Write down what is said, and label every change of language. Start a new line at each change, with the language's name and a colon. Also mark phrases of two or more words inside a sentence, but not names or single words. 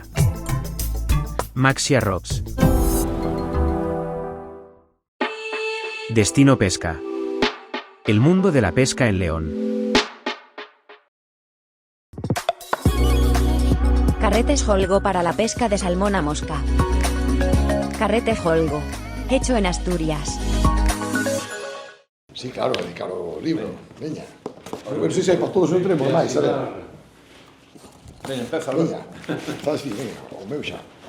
Spanish: Maxia Rocks. Destino Pesca. El mundo de la pesca en León. Carretes Holgo para la pesca de salmón a mosca. Carrete Holgo. Hecho en Asturias.
Galician: Sí, claro, dedicar o libro. Veña. Non sei se hai para todos non tenemos máis, a ver. Veña, empeza, Alberto. Está así, veña, o meu xa.